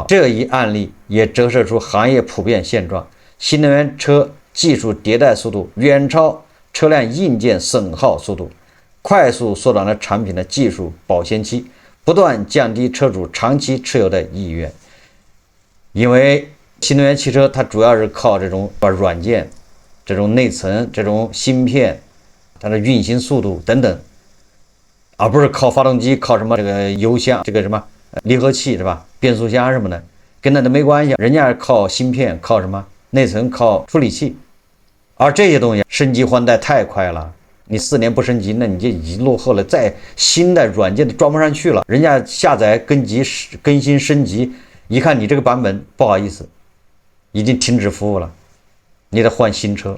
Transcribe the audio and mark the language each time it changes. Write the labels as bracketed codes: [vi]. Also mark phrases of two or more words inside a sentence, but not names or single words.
[zh] 這一案例也折射出行業普遍現狀，新能源車技術迭代速度遠超車輛硬件損耗速度，快速縮短了產品的技術保鮮期，不斷降低車主長期持有的意願。因為新能源汽車它主要是靠這種軟件、這種內層、這種芯片，它的運行速度等等，而不是靠發動機、靠什麼這個油箱、這個什麼离合器是吧？变速箱什麼的，跟那都沒關係。人家是靠芯片，靠什麼內层，靠處理器。而這些東西升級換代太快了，你4年不升級，那你就已經落後了。再新的軟件都裝不上去了，人家下載、更新、升級，一看你這個版本，不好意思，已经停止服務了，你得換新車。